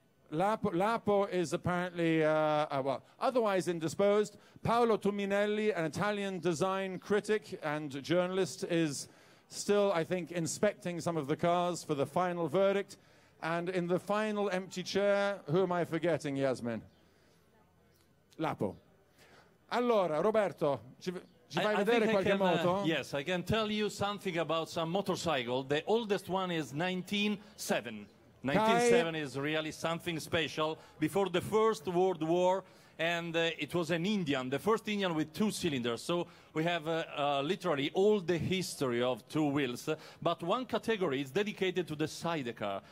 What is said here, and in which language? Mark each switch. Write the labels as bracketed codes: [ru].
[en] Lapo is apparently, well, otherwise indisposed. Paolo Tuminelli, an Italian design critic and journalist, is still, I think, inspecting some of the cars for the final verdict. And in the final empty chair, who am I forgetting, Yasmin? Lapo. [it] Allora, Roberto, ci fai vedere qualche moto? [en] Yes, I can tell you something about some motorcycle. The oldest one is 1907. 1970 is really something special. Before the First World War, and it was an Indian, the first Indian with 2 cylinders. So we have literally all the history of 2 wheels, but one category is dedicated to the sidecar.